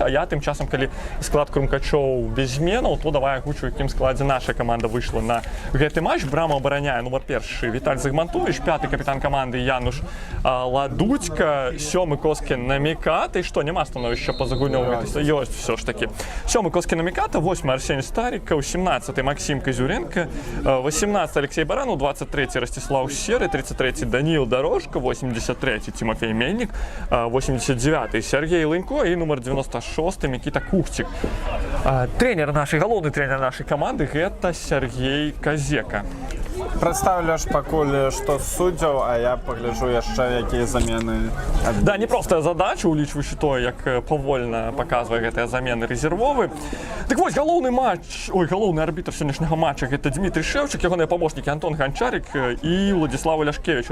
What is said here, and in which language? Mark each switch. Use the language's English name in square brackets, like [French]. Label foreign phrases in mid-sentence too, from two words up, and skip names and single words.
[Belarusian] А я тым часам, калі склад Крумкачоў без зменаў, то давай агучу, якім складзе наша каманда выйшла на гэты матч. Браму абараняе нумар 1 Віталь Загмантович, 5-й капітан каманды Януш Ладуцька, 7-й Коскін Наміката. І што, няма становішча па загульнёву? [Russian] Ёсць все ж таки. 7-й Коскін Наміката, 8-й Арсеній Старікаў, 17-й Максим Козюренко, 18-й Алексей Баранов, 23-й Ростислав Серый, 33-й Даниил Дорожко, 83-й Тимофей Мельник, 89-й Сергей Ленько и номер 96-й Микита Кухчик. Тренер нашей, галоўны тренер нашей команды – это Сергей Казека. [Belarusian] Прадстаўлю ж пакуль што суддзяў, а я пагляджу яшчэ якія замены. Да, непростая задача, улічваючы то, як павольна паказвае гэтыя замены рэзервовы. Так вось, галоўны арбітр сённяшняга матча – гэта Дмітрий Шэўчык, ягоныя памочнікі Антон Ганчарик і Владислав Ляшкевич.